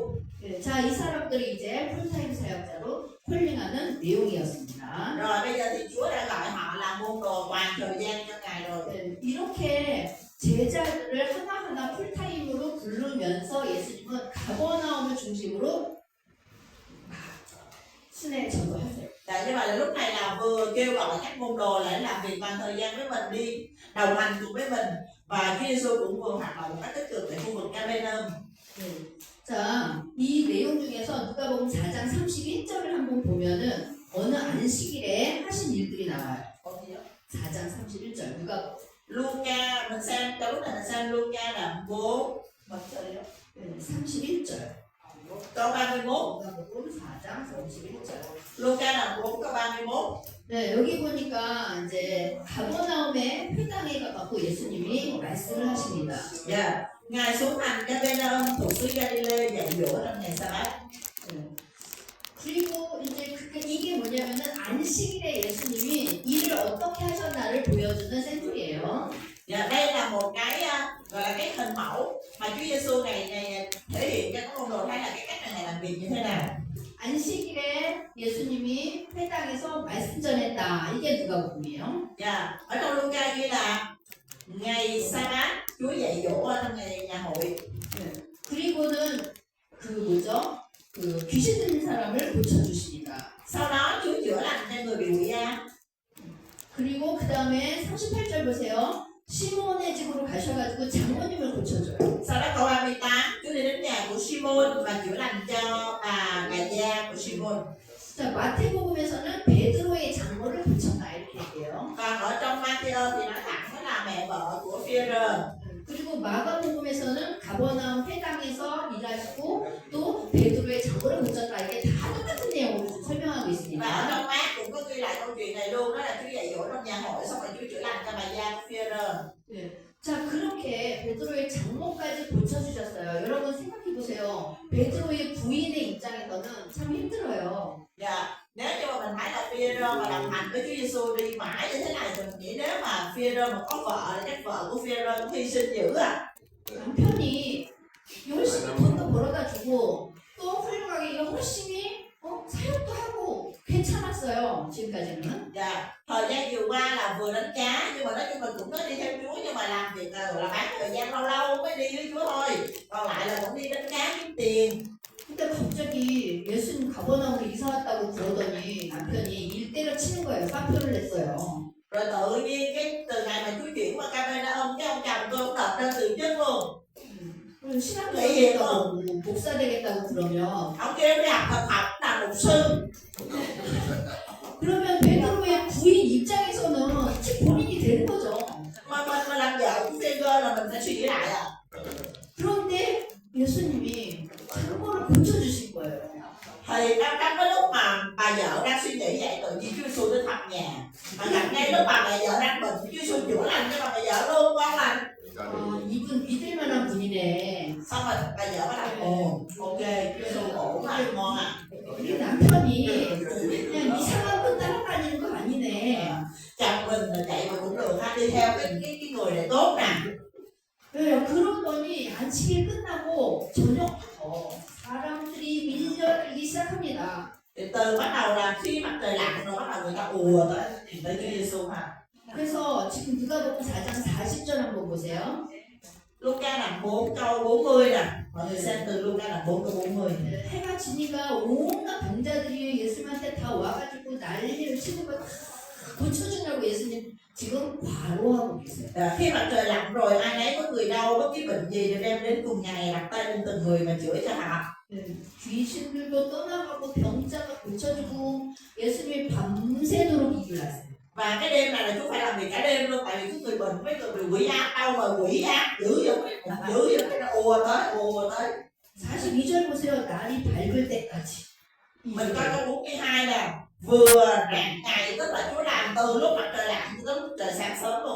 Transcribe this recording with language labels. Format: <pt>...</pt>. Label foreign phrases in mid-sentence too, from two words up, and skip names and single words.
<ko>네, 자, 이 사람들이 이제 풀타임 사역자로 콜링하는 내용이었습니다.</ko> <vi>Rồi bây giờ thì Chúa đã gọi họ là môn đồ toàn thời gian cho Ngài rồi.</vi> <ko>네, 이렇게 제자들을 하나하나 풀타임으로 부르면서 예수님은 가버나움을 중심으로 순회 전도하세요.</ko> <vi>Tại như vậy là lúc này là vừa kêu gọi các môn đồ để làm việc toàn thời gian với mình, đi đồng hành cùng với mình, và Chúa Giêsu cũng vừa hoạt động một cách tích cực tại khu vực Capernaum.</vi> <ko>네. 자, 이 내용 중에서 누가복음 4장 31절을 한번 보면은 어느 안식일에 하신 일들이 나와요. 어디요? 4장 31절 누가복음.</ko> <vi>Luca, mình xem cái lúc này mình xem Luca đoạn 4 mấy giờ?</vi> <ko>네, 31절.</ko> <vi>Câu 31.</vi> <ko>누가복음 4장 31절.</ko> <vi>Luca đoạn 4 câu 31.</vi> <ko>네, 여기 보니까 이제 가버나움에 회당에 가갖고 예수님이 말씀을 하십니다.</ko> <vi>Dạ. Ngài xuống thành Capernaum thuộc xứ Galilee dạy dỗ trong ngày Sa-bát.</vi> <ko>네. 그리고 이제 이게 뭐냐면은 안식일에 예수님이 일을 어떻게 하셨나를 보여주는 샘플이에요.</ko> <vi>Dạ, đây là một cái gọi là cái hình mẫu mà Chúa Giêsu này thể hiện cho các môn đồ thấy là cái cách này làm việc như thế nào.</vi> <ko>안식일에 예수님이 회당에서 말씀 전했다. 이게 누가복음이에요.</ko> <vi>Dạ, ở trong Luca ghi là ngày Sa-bát Chúa dạy dỗ ở trong ngày nhà hội.</vi> <ko>네. 그리고는 그 뭐죠? 그 귀신 들린 사람을 고쳐주십니다.</ko> <vi>Sau đó Chúa chữa lành cho người bị quỷ ám.</vi> <ko>그리고 그 다음에 38절 보세요. 시몬의 집으로 가셔가지고 장모님을 고쳐줘요.</ko> <vi>Sau đó câu 38 Chúa đi đến nhà của Simon và chữa lành cho bà gia của Simon.</vi> <ko>자, 마태복음에서는 베드로의 장모를 고쳤다 이렇게 얘기해요.</ko> <vi>Còn ở trong Matthew thì nói thẳng đó là mẹ vợ của Phi-e-rơ.</vi> <ko>그리고 마가복음에서는 가버나움 회당에서 일하시고 또 베드로의 장모를 고쳤다. 이게 다 똑같은 내용으로 좀 설명하고</ko> <vi>Và ở</vi> <ko>있습니다.</ko> <vi>trong Mát cũng có ghi lại câu chuyện này luôn, đó là Chúa dạy dỗ trong nhà hội xong rồi Chúa chữa lành cho bà gia của Phi-e-rơ.</vi> <ko>네. 자, 그렇게 베드로의 장모까지 고쳐주셨어요. 여러분 생각해보세요. 베드로의 부인의 입장에서는 참 힘들어요.</ko> <vi>Dạ, nếu như mà mình thấy là Phi-e-rơ mà đồng hành với Chúa Giêsu đi mãi như thế này thì mình nghĩ nếu mà Phi-e-rơ mà có vợ thì chắc vợ của Phi-e-rơ cũng hy sinh dữ à.</vi> <ko>남편이 열심히 돈도 벌어다 주고 또 훌륭하게 열심히 사역도 하고 괜찮았어요. 지금까지는.</ko> <vi>Dạ, thời gian vừa qua là vừa đánh cá nhưng mà nói chung là cũng có đi theo Chúa, nhưng mà làm việc là bán thời gian lâu lâu mới đi với Chúa thôi. Còn lại là cũng đi đánh cá kiếm tiền.</vi> <ko>근데 갑자기 예수님 가버나움으로 이사 왔다고 그러더니 남편이 일대를 치는 거예요. 깜표를 냈어요.</ko> <vi>Rồi tự nhiên cái từ ngày mà Chúa chuyển qua Capernaum cái ông chồng tôi cũng đập đơn từ chức luôn.</vi> <ko>신학교 되겠다고 목사 되겠다고 그러면</ko> <vi>Ông kêu đi học thật học là mục sư.</vi> <ko>그러면 베드로의 부인 입장에서는 즉 본인이 되는 거죠.</ko> <vi>Mà mình mà làm vợ của Phi-e-rơ là mình phải suy nghĩ lại à.</vi> <ko>그런데 예수님이 장모를 고쳐주신 거예요.</ko> <vi>Thì trong cái lúc mà bà vợ đang suy nghĩ vậy tự nhiên Chúa Giêsu đến thăm nhà. Mà gặp ngay lúc bà vợ đang bệnh, Chúa Giêsu chữa lành cho bà vợ luôn, con lành.</vi> <ko>이분 믿을 만한 분이네.</ko> <vi>Xong rồi bà vợ bắt đầu ồ, ok, Chúa Giêsu ổn à, ngon à.</vi> <ko>이 남편이 그냥 이상한 분 따라다니는 거 아니네.</ko> <vi>Chồng mình là chạy mà cũng được ha, đi theo cái người này tốt nè.</vi> <ko>네, 그러더니 안식일 끝나고 저녁부터 사람들이 밀려들기 시작합니다.</ko> <vi>Thì từ bắt đầu là khi mặt trời lặn rồi bắt đầu người ta ùa tới tìm tới Chúa Giêsu ha.</vi> <ko>그래서 지금 누가복음 4장 40절 한번 보세요.</ko> <vi>Luca là 4 câu 40 nè. Mọi người xem từ Luca là 4 câu 40.</vi> <ko>해가 지니까 온갖 병자들이 예수님한테 다 와가지고 난리를 치고 막 고쳐주냐고 예수님 지금 과로하고 계세요.</ko> <vi>Khi mặt trời lặn rồi, ai nấy có người đau bất cứ bệnh gì đều đem đến cùng Ngài, đặt tay lên từng người mà chữa cho họ.</vi> <ko>귀신들도 떠나가고 병자가 고쳐주고 예수님이 밤새도록 일을 하세요.</ko> <vi>Và cái đêm này là Chúa phải làm việc cả đêm luôn, tại vì cái người bệnh với người quỷ ác đâu mà quỷ ác dữ vậy nó ùa tới.</vi> <ko>42절 보세요. 날이 밝을 때까지.</ko> <vi>Mình coi câu 42 nè, vừa rạng ngày, tức là Chúa làm từ lúc mặt trời lặn tới lúc trời sáng sớm luôn.</vi>